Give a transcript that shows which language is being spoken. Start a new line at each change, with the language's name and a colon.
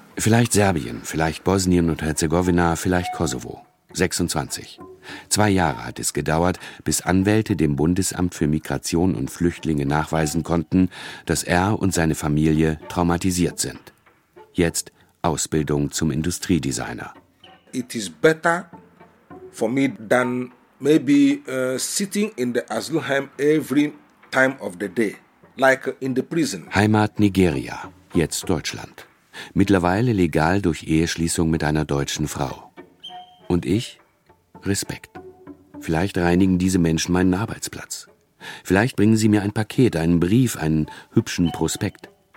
German: Vielleicht Serbien, vielleicht Bosnien und Herzegowina, vielleicht Kosovo. 26. 2 Jahre hat es gedauert, bis Anwälte dem Bundesamt für Migration und Flüchtlinge nachweisen konnten, dass er und seine Familie traumatisiert sind. Jetzt Ausbildung zum Industriedesigner.
English: It is better for me than maybe sitting in the asylum home every time of the day, like in the prison.
German: Heimat Nigeria, jetzt Deutschland. Mittlerweile legal durch Eheschließung mit einer deutschen Frau. Und ich? Respekt. Vielleicht reinigen diese Menschen meinen Arbeitsplatz. Vielleicht bringen sie mir ein Paket, einen Brief, einen hübschen Prospekt.